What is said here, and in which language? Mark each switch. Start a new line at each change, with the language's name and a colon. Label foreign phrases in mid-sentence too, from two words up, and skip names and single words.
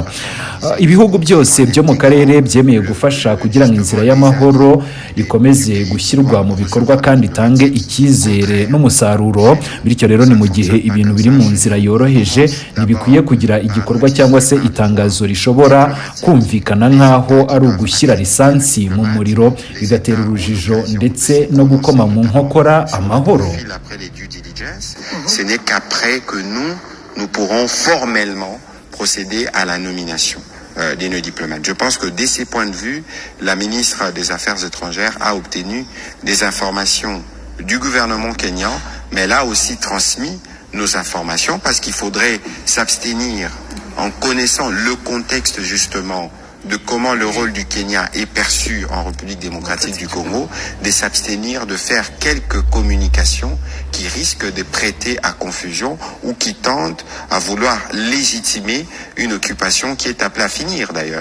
Kinyarwanda: Ibihugu byose byo mu karere byemeye gufasha kugira ngo inzira y'amahoro ikomeze gushyirwa mu bikorwa kandi itange icyizere n'umusaruro. Bityo rero ni mu gihe ibintu biri mu nzira yoroheje, ntibikwiye kugira igikorwa cyangwa se itangazo rishobora kumvikana nk'aho ari ugushyira lisansi mu muriro, bigatera urujijo ndetse no gukoma mu nkokora amahoro.
French: Ce n'est qu'après que nous pourrons formellement procéder à la nomination des nos diplomates. Je pense que dès ces points de vue, la ministre des Affaires étrangères a obtenu des informations du gouvernement kényan, mais elle a aussi transmis nos informations parce qu'il faudrait s'abstenir en connaissant le contexte justement de comment le rôle du Kenya est perçu en République démocratique du Congo, de s'abstenir de faire quelques communications qui risquent de prêter à confusion ou qui tentent à vouloir légitimer une occupation qui est appelée à finir d'ailleurs.